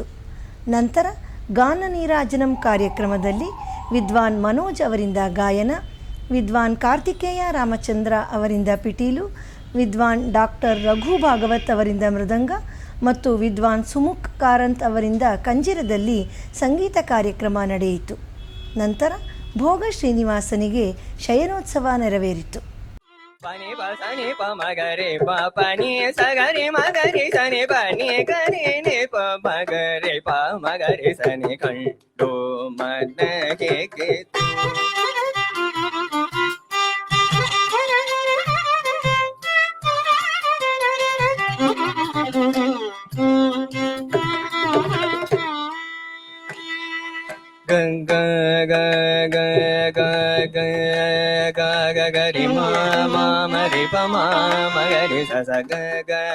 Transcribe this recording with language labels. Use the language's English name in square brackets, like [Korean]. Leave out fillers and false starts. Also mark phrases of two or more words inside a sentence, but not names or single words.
[Kannada] ನಂತರ ಗಾನ ನೀರಾಜನಂ ಕಾರ್ಯಕ್ರಮದಲ್ಲಿ ವಿದ್ವಾನ್ ಮನೋಜ್ ಅವರಿಂದ ಗಾಯನ, ವಿದ್ವಾನ್ ಕಾರ್ತಿಕೇಯ ರಾಮಚಂದ್ರ ಅವರಿಂದ ಪಿಟೀಲು, ವಿದ್ವಾನ್ ಡಾಕ್ಟರ್ ರಘು ಭಾಗವತ್ ಅವರಿಂದ ಮೃದಂಗ ಮತ್ತು ವಿದ್ವಾನ್ ಸುಮುಖ್ ಕಾರಂತ್ ಅವರಿಂದ ಕಂಜಿರದಲ್ಲಿ ಸಂಗೀತ ಕಾರ್ಯಕ್ರಮ ನಡೆಯಿತು. ನಂತರ ಭೋಗ ಶ್ರೀನಿವಾಸನಿಗೆ ಶಯನೋತ್ಸವ ನೆರವೇರಿತು. ಪನಿ ಪಸನಿ ಪ ಮಗರೆ ಪ ಪನಿ ಸಗರಿ ಮಗರಿ ಸನಿ ಪನಿ ಗರಿ ನಿ ಪ ಮಗರೆ ಪ ಮಗರಿ ಸನಿ ಕಂಡು ಮನಗೆ ಗ ಗ ಗ ಗ ಗ ಗ ಗ ಗರಿ ಮ ಮ ಮರಿ ಪ ಮ ಮಗರಿ ಸ ಸ ಗ ಗ